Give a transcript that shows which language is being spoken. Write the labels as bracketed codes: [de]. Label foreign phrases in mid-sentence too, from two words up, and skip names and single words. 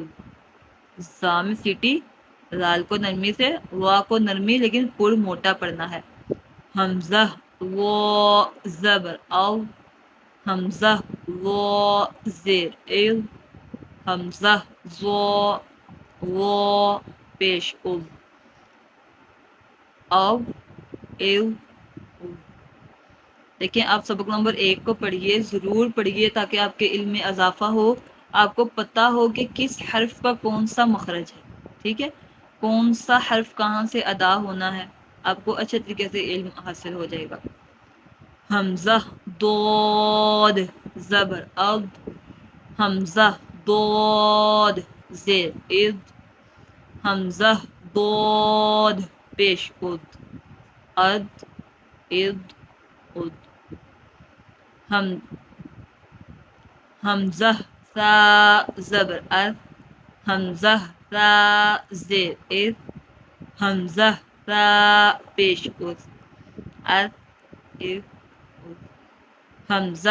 [ur] زا میں سیٹی، ذال کو نرمی سے، وا کو نرمی لیکن پر موٹا پڑنا ہے. ہمزہ وہ زبر او، ہمزہ وہ زیر اِل، ہمزہ وہ پیش اُز. او ایو او۔ دیکھیں آپ سبق نمبر 1 کو پڑھیے، ضرور پڑھیے تاکہ آپ کے علم میں اضافہ ہو، آپ کو پتہ ہو کہ کس حرف کا کون سا مخرج ہے، ٹھیک ہے، کون سا حرف کہاں سے ادا ہونا ہے، آپ کو اچھے طریقے سے علم حاصل ہو جائے گا۔ حمزہ ضاد زبر اض، حمزہ ضاد زیر اذ، حمزہ ضاد پیش اد، اد اذ اد، حمزہ ثا زبر اذ، حمزہ ثا زیر اذ، حمزہ ثا پیش اذ، اذ اذ اذ، حمزہ